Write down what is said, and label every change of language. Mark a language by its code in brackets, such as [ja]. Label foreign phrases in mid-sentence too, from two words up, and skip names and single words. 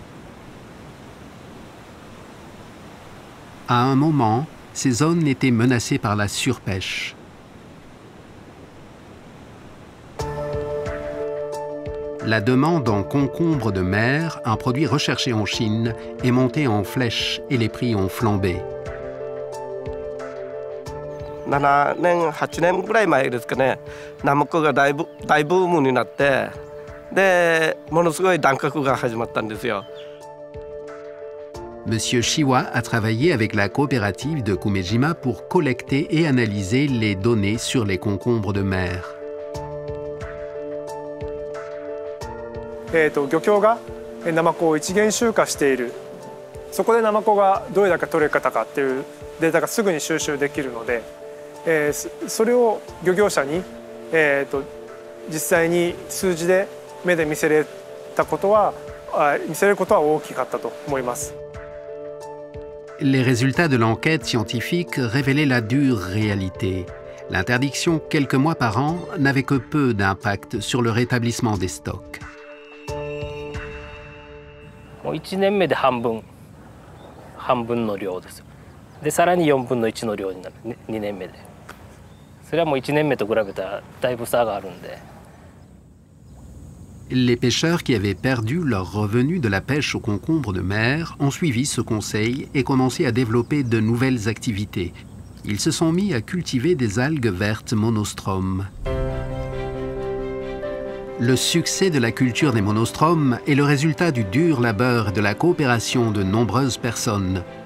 [fr] À un moment, ces zones étaient menacées par la surpêche. La demande en concombre de mer, un produit recherché en Chine, est montée en flèche et les prix ont flambé. [ja] 7 年、8年ぐらい前ですかね、ナマコが大ブームになって、で、ものすごい乱獲が始まったんですよ。 [fr] Monsieur Shiwa a travaillé avec la coopérative de Kumejima pour collecter et analyser les données sur les concombres de mer. [ja] 漁協がナマコを一元集荷している。そこでナマコがどれだけ取れ方かっていうデータがすぐに収集できるので、それを漁業者に実際に数字で目で見せれることは大きかったと思います。 [fr] Les résultats de l'enquête scientifique révélaient la dure réalité. L'interdiction quelques mois par an n'avait que peu d'impact sur le rétablissement des stocks. [ja] 1 年目で半分の量です。で、さらに4分の1の量になる、2年目で。それはもう1年目と比べたらだいぶ差があるんで。 [fr] Les pêcheurs qui avaient perdu leurs revenus de la pêche aux concombres de mer ont suivi ce conseil et commencé à développer de nouvelles activités. Ils se sont mis à cultiver des algues vertes monostromes. Le succès de la culture des monostromes est le résultat du dur labeur et de la coopération de nombreuses personnes.